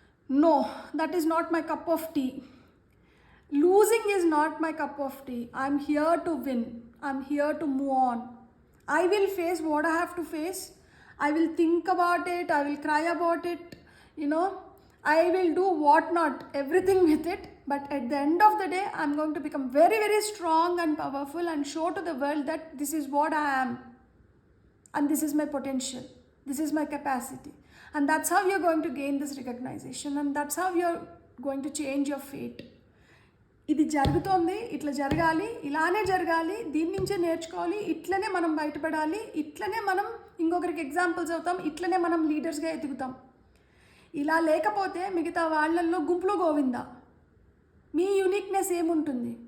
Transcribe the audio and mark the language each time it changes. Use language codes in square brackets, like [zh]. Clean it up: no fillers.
[en] No, that is not my cup of tea. Losing is not my cup of tea. I'm here to win, I'm here to move on. I will face what I have to face. I will think about it, I will cry about it, I will do what not, everything with it. But at the end of the day, I'm going to become very, very strong and powerful and show to the world that this is what I am. And this is my potential. This is my capacity. And that's how you're going to gain this recognition. And that's how you're going to change your fate. [te] ఇది జరుగుతోంది, ఇట్లా జరగాలి, ఇలానే జరగాలి, దీని నుంచే నేర్చుకోవాలి, ఇట్లనే మనం బయటపడాలి, ఇట్లనే మనం ఇంకొకరికి ఎగ్జాంపుల్స్ అవుతాం, ఇట్లనే మనం లీడర్స్గా ఎదుగుతాం. ఇలా లేకపోతే మిగతా వాళ్ళల్లో గుంపులో గోవిందా. మీ యూనిక్నెస్ ఏముంటుంది?